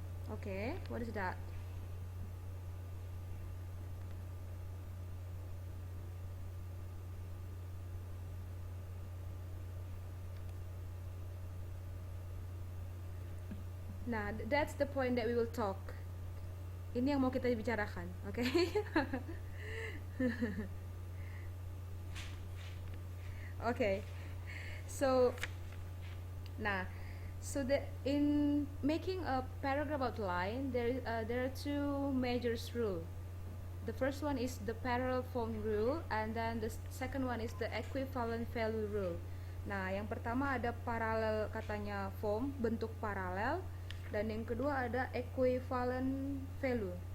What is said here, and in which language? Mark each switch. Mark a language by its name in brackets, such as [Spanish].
[English] Oke, what is that? Nah, that's the point that we will talk. [Indonesian] Ini yang mau kita bicarakan, oke? [English] Oke. So, nah, So that in making a paragraph outline, there are two major rules. The first one is the parallel form rule, and then the second one is the equivalent value rule. [Indonesian] Nah, yang pertama ada paralel, katanya form, bentuk paralel, dan yang kedua ada equivalent value.